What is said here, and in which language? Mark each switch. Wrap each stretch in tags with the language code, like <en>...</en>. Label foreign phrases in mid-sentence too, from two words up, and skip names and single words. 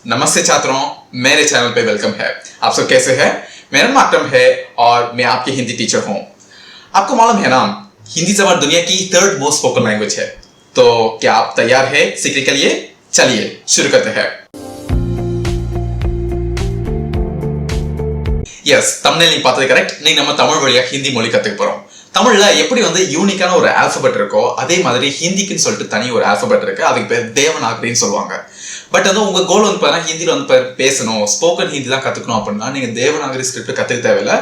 <hi>नमस्ते छात्रों, मेरे चैनल पे वेलकम है। आप सब कैसे हैं? मेरा नाम अकरम है और मैं आपके हिंदी टीचर हूँ। आपको मालूम है ना, हिंदी जबान दुनिया की</hi> <en>third most spoken language</en> <hi>है। तो क्या आप तैयार है सीखने के लिए? चलिए शुरू करते हैं।</hi> <ta>எஸ், தமிழ்ல நீங்க பார்த்தது கரெக்ட். நீங்க நம்ம தமிழ் வழியா ஹிந்தி மொழி கத்துக்க போறோம். தமிழ்ல எப்படி யூனிக்கான ஒரு ஆல்பபெட் இருக்கோ அதே மாதிரி ஹிந்திக்குன்னு சொல்லிட்டு தனி ஒரு ஆல்பபெட் இருக்கு. அதுக்கு பேர் தேவநாகரின்னு சொல்லுவாங்க. பட் உங்க கோல் பார்த்தா ஹிந்தியில பேசணும், ஸ்போக்கன் ஹிந்தி தான் கத்துக்கணும் அப்படின்னா நீங்க தேவநாகரி ஸ்கிரிப்ட் கத்துக்க தேவையில்லை.</ta>